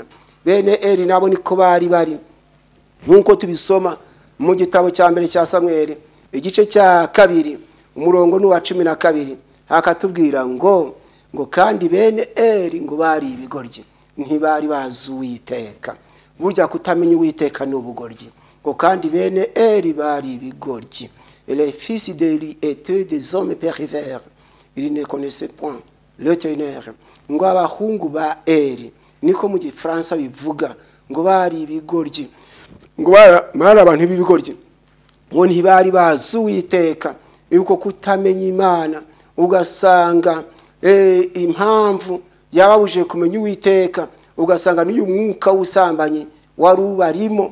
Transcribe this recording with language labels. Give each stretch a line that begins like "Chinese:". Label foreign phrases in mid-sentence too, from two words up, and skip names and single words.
Kinyarwanda: Bene Eli nabo niko bari nkuko tubisoma mu gitabo cya mbere cya Samweli igice cya 2 umurongo n'uwa 12 hakatubwira ngo kandi bene Eli ngo bari ibigoryi, ntibari bazi Uwiteka. Burya kutamenya Uwiteka n'ubugoryi. Ngo kandi bene Eli bari ibigoryi.
French: Les fils d'Eli étaient des hommes pervers, ils ne connaissaient point l'Éternel.
Kinyarwanda: Ngo abahungu ba Eli niko mu Gifaransa bivuga, ngo bari ibigoryi, ngo bari abantu b'ibigoryi, ngo ntibari bazi Uwiteka. Yuko kutamenya Imana ugasanga impamvu yababuje kumenya Uwiteka, ugasanga n'uyu mwuka w'ubusambanyi wari ubarimo.